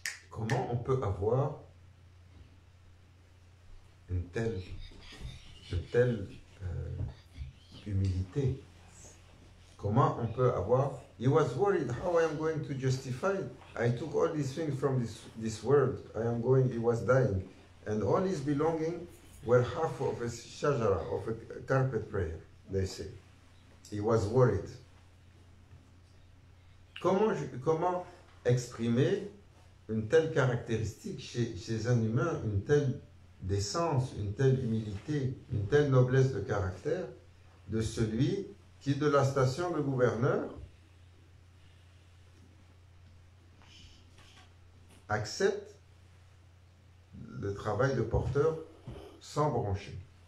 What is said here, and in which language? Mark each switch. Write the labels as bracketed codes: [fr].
[fr] Comment on peut avoir une telle, de telle humilité? Comment on peut avoir... [en] He was worried, how I am going to justify it? I took all these things from this world. I am going, he was dying. And all his belongings were half of a shajara, of a carpet prayer, they say. He was worried. [fr] Comment exprimer une telle caractéristique chez un humain, une telle décence, une telle humilité, une telle noblesse de caractère de celui qui, de la station de gouverneur, accepte le travail de porteur sans broncher.